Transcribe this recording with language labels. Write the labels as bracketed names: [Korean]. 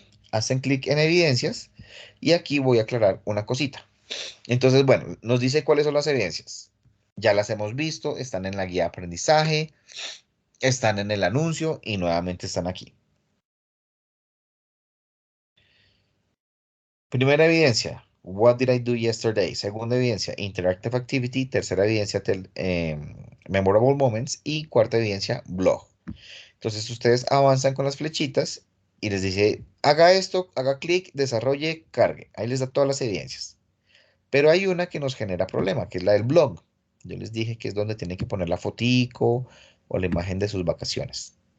[Spanish] Hacen clic en evidencias y aquí voy a aclarar una cosita. Entonces, bueno, nos dice cuáles son las evidencias. Ya las hemos visto, están en la guía de aprendizaje, están en el anuncio y nuevamente están aquí. Primera evidencia, [English] what did I do yesterday? [Spanish] Segunda evidencia, [English] interactive activity. [Spanish] Tercera evidencia, [English] memorable moments. [Spanish] Y cuarta evidencia, blog. Entonces ustedes avanzan con las flechitas y les dice, haga esto, haga clic, desarrolle, cargue. Ahí les da todas las evidencias. Pero hay una que nos genera problema, que es la del blog. Yo les dije que es donde tienen que poner la fotico o la imagen de sus vacaciones.